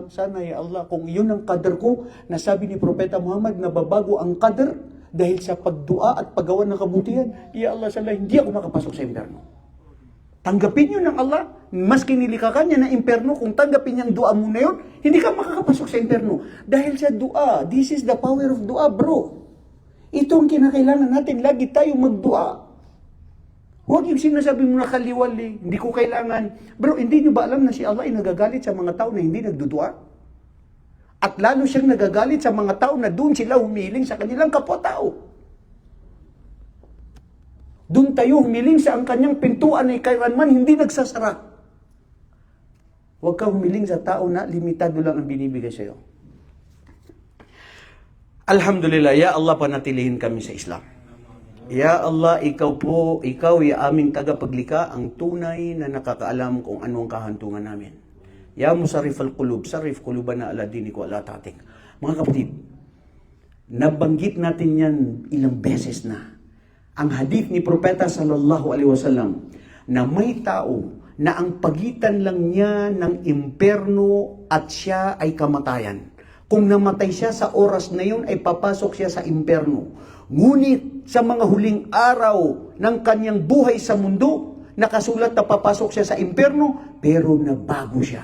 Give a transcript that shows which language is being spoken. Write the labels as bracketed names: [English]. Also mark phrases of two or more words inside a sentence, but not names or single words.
[Filipino] Sana, Ya Allah, kung iyon ang qadar ko, nasabi ni Propeta Muhammad na babago ang qadar dahil sa pagdua at paggawa ng kabutihan. Ya Allah, sana hindi ako makapasok sa impyerno. Tanggapin yun ng Allah. Maski nilikha ka niya na impyerno, kung tanggapin niya ang dua mo na yun, hindi ka makakapasok sa impyerno. Dahil sa dua, [English] this is the power of dua, bro. [Filipino] Ito ang kinakailangan natin, lagi tayo magdua. Huwag yung sinasabi mo na kaliwali, hindi ko kailangan. Bro, hindi nyo ba alam na si Allah ay nagagalit sa mga tao na hindi nagdudua? At lalo siyang nagagalit sa mga tao na doon sila humiling sa kanilang kapwa-tao. Doon tayo humiling sa ang kanyang pintuan ay kailanman hindi nagsasara. Huwag ka humiling sa tao na limitado lang ang binibigay sa'yo. Alhamdulillah, ya Allah, panatilihin kami sa Islam. Ya Allah, ikaw ay aming tagapaglikha, ang tunay na nakakaalam kung ano ang kahantungan namin. [Arabic] يا مصرف القلوب صرف قلوبنا على دينك وعلى طاعتك. [Filipino] Mga kapatid, nabanggit natin yan ilang beses na. Ang hadith ni Propeta [Arabic] صلى الله عليه وسلم [Filipino] na may tao na ang pagitan lang niya ng impyerno at siya ay kamatayan. Kung namatay siya sa oras na yun ay papasok siya sa impyerno. Ngunit sa mga huling araw ng kanyang buhay sa mundo, nakasulat na papasok siya sa impyerno, pero nabago siya.